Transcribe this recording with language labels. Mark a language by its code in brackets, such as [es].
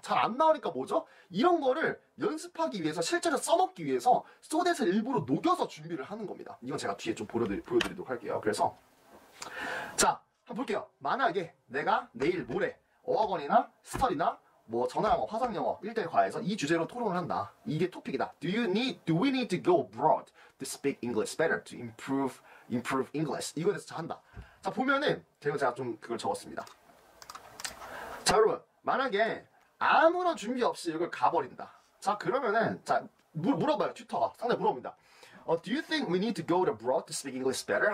[ko] 잘 안 나오니까 뭐죠? 이런 거를 연습하기 위해서, 실전에 써먹기 위해서, 소댓을 일부러 녹여서 준비를 하는 겁니다. 이건 제가 뒤에 좀 보여드리도록 할게요. 그래서, 자, 한번 볼게요. 만약에 내가 내일 모레, 어학원이나 스터디나 뭐 전화영어, 화상영어, 1대1 과에서 이 주제로 토론을 한다. 이게 토픽이다. [en] Do we need to go abroad to speak English better to improve English? [ko] 이거에 대해서 한다. 자 보면은 제가 좀 그걸 적었습니다. 자 여러분 만약에 아무런 준비 없이 이걸 가버린다. 자 그러면은 자 물어봐요. 튜터가 상당히 물어봅니다. [en] Do you think we need to go abroad to speak English better?